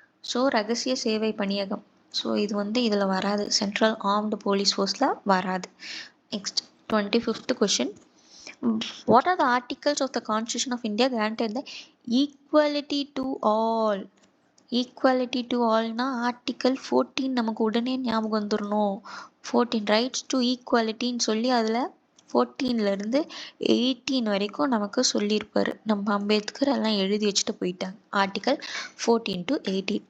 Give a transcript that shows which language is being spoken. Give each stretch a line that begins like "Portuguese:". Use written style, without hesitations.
Tamil: So ரகசிய சேவை பணியகம். So இது வந்து இதில் வராது, சென்ட்ரல் ஆர்ம்டு போலீஸ் ஃபோர்ஸில் வராது.
English: Next 25th question. What are the articles of the Constitution of India granted the equality to all? Equality to all
Tamil: னா article 14 நமக்கு உடனே ஞாபகம் வந்துடணும். 14 ரைட்ஸ் டு ஈக்குவாலிட்டின்னு சொல்லி அதில் 14லேருந்து 18 வரைக்கும் நமக்கு சொல்லியிருப்பார். நம்ம அம்பேத்கர் எல்லாம் எழுதி வச்சுட்டு போயிட்டாங்க. Article 14 to 18.